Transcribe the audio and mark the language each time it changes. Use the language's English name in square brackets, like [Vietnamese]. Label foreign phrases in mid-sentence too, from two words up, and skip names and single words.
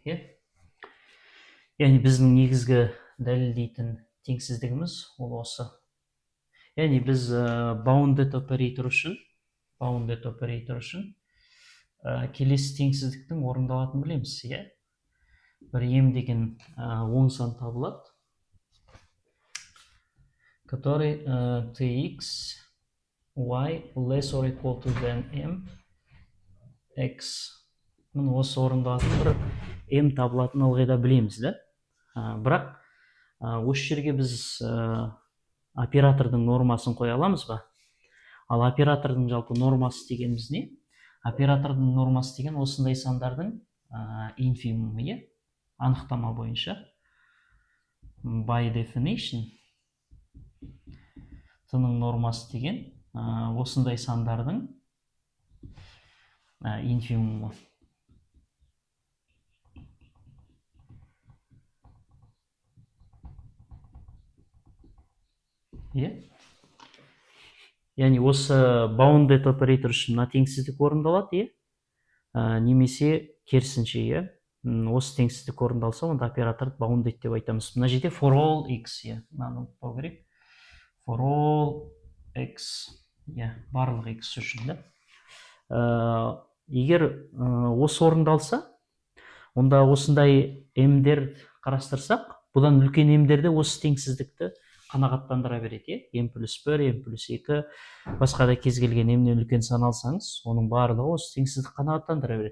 [Kazakh] Яғни біздің негізгі дәлелдейтін теңсіздігіміз ол осы. Яғни біз [English] bounded operator [Kazakh] үшін келесі теңсіздіктің орындалатынын білеміз, бір m деген оң сан табылады, [English] который tx y less or equal to than m x. [Kazakh] Осы орындалатын бір m табылатын ылғи да білеміз, бірақ осы жерге біз оператордың нормасын қоя аламыз ба? Ал оператордың жалпы нормасы дегеніміз не? Оператордың нормасы деген осындай сандардың инфимумы, анықтама бойынша. [English] By definition, [Kazakh] t-ның нормасы деген осындай сандардың инфимумы. Яғни осы bounded оператор үшін мына теңсіздік орындалады, немесе керісінше, осы теңсіздік орындалса, онда операторды bounded деп айтамыз. Мына жерде [English] for all x, [Kazakh] мынаны ұмытпау керек. [English] For all x, [Kazakh] барлық x үшін. Егер осы орындалса, онда осындай m-дер қарастырсақ, бұдан үлкен m-дерде осы теңсіздікті қанағаттандыра береді, m плюс 1, m плюс 2, басқа да кез келген m-нен үлкен сан алсаңыз, оның барлығы осы теңсіздік қанағаттандыра береді.